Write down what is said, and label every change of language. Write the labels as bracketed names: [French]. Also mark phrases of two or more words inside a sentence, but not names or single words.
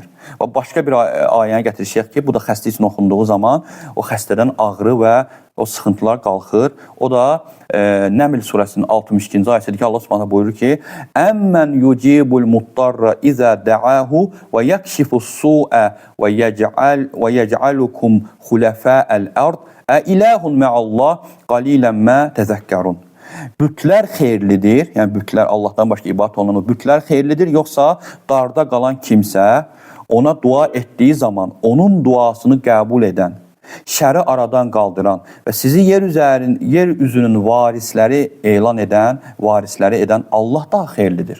[Azerbaijani] Və başqa bir ayəni gətirişək ki, bu da xəstə üçün oxunduğu zaman o xəstədən ağrı və o sıxıntılar qalxır. O da Nəml surəsinin 62-ci ayəsidir ki, Allah Subhanahu buyurur ki: [Arabic] "أمن يجيب المضطر إذا دعاه ويكشف السوء ويجعلكم خلفاء الأرض أإله مع الله قليلا ما تذكرون." [Azerbaijani] Bütlər xeyirlidir, yəni bütlər Allahdan başqa ibadət olunan o bütlər xeyirlidir, yoxsa darda qalan kimsə ona dua etdiyi zaman onun duasını qəbul edən, şəri aradan qaldıran və sizi yer üzünün varisləri edən Allah daha xeyirlidir.